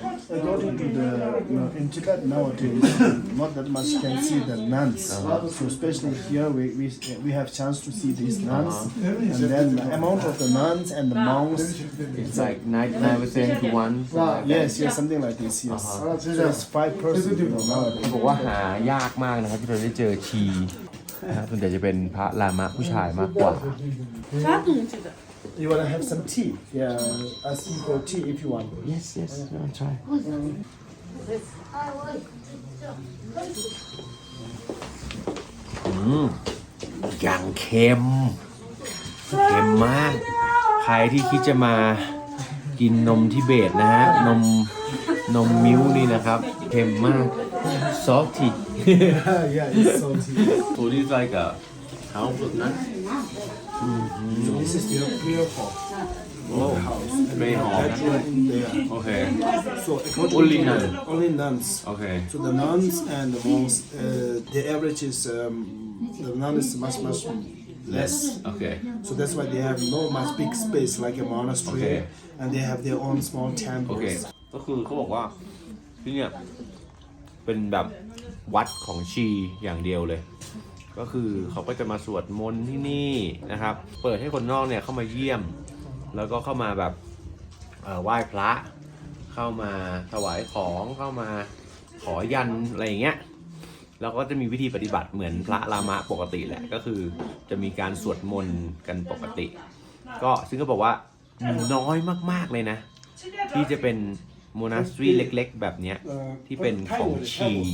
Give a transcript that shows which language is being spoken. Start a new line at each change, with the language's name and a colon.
English: According to the, in Tibet nowadays, not that much can see the nuns. So especially here, we have chance to see these nuns, and then the amount of the nuns and the monks. It's like 99% to 1 Yes, something like this. Yes, so it's 5% nowadays.
Thai: บอกว่าหายากมากนะครับที่เราได้เจอชีนะครับส่วนใหญ่จะเป็นพระลามะผู้ชายมากกว่า
English: You wanna have some tea? Yeah, ask you for tea if you want.
Thai: yes I'll try อย่างเค็มมาก ใครที่คิดจะมากินนมทิเบตนะฮะ นมมิ้วนี่นะครับเค็มมาก salty
English: Yeah, it's salty. so this like a house of nuts This is the prayer hall. oh very hot Right in there. okay So according Only to nuns. Only nuns. okay So the nuns and the monks, the average is the nun is much less. okay So that's why they have no much big space like a monastery, Okay. and they have their own small temples.
Thai: โอเค ก็คือเขาบอกว่าที่เนี่ยเป็นแบบวัดของชีอย่างเดียวเลย ก็คือเขาก็จะมาสวดมนต์ที่นี่นะครับ เปิดให้คนนอกเนี่ยเข้ามาเยี่ยม แล้วก็เข้ามาแบบ ไหว้พระ เข้ามาถวายของเข้ามาขอยันอะไรอย่างเงี้ย แล้วก็จะมีวิธีปฏิบัติเหมือนพระรามะปกติแหละ ก็คือจะมีการสวดมนต์กันปกติ ก็ซึ่งก็บอกว่าน้อยมากๆเลยนะ ที่จะเป็นโมนาสทรีเล็กๆแบบเนี้ยที่เป็นของชี